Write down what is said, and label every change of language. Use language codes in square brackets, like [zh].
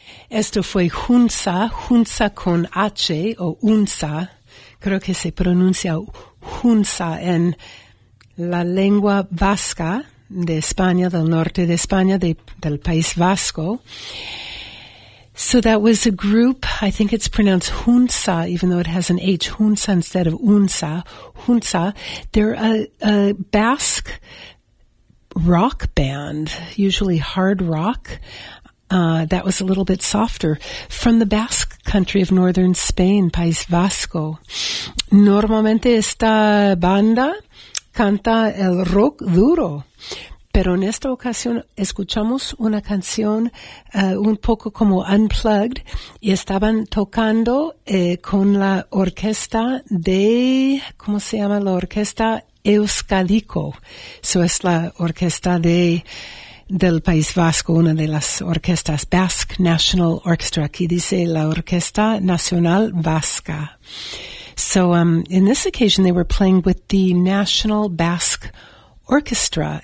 [es] Esto fue Hunza, Hunza con H o Unza. Creo que se pronuncia Hunza en la lengua vasca de España, del norte de España, del País Vasco. [en] So that was a group, I think it's pronounced Hunza, even though it has an H, Hunza instead of Unza, Hunza. They're a Basque rock band, usually hard rock. That was a little bit softer, from the Basque country of northern Spain, País Vasco. [es] Normalmente esta banda canta el rock duro, pero en esta ocasión escuchamos una canción un poco como unplugged, y estaban tocando con la orquesta de, ¿cómo se llama la orquesta? Euskadiko. So es la orquesta del País Vasco, una de las orquestas, [en] Basque National Orchestra. [es] Aquí dice la Orquesta Nacional Vasca. [en] So in this occasion, they were playing with the National Basque Orchestra.